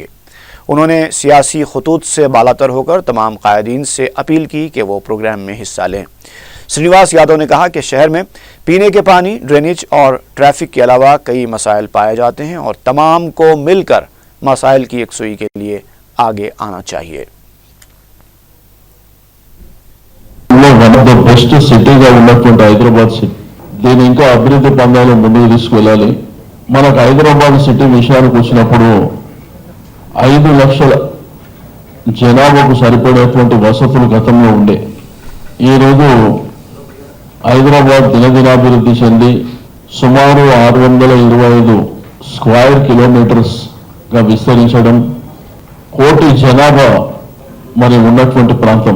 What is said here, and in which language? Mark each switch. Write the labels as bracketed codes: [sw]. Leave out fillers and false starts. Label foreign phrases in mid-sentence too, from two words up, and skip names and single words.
[ur] انہوں نے سیاسی خطوط سے بالاتر ہو کر تمام قائدین سے اپیل کی کہ وہ پروگرام میں حصہ لیں۔ سرینیواس یادو نے کہا کہ شہر میں پینے کے پانی، ڈرینیج اور ٹریفک کے علاوہ کئی مسائل پائے جاتے ہیں اور تمام کو مل کر مسائل کی یکسوئی کے لیے آگے آنا چاہیے۔ [en] one of the best [te] సిటీగా ఉన్నటువంటి హైదరాబాద్ సిటీ దీని ఇంకా అభివృద్ధి పందాలు ముందుకు తీసుకువెళ్ళాలి। మనకు హైదరాబాద్ సిటీ విషయానికి వచ్చినప్పుడు 5 లక్షల జనాభాకు సరిపడేటువంటి వసతులు గతంలో ఉండే, ఈరోజు హైదరాబాద్ దినదినాభివృద్ధి చెంది సుమారు 625 [en] square kilometers [te] విస్తరించడం, 1 కోటి జనాభా మరి ఉన్నటువంటి ప్రాంతం।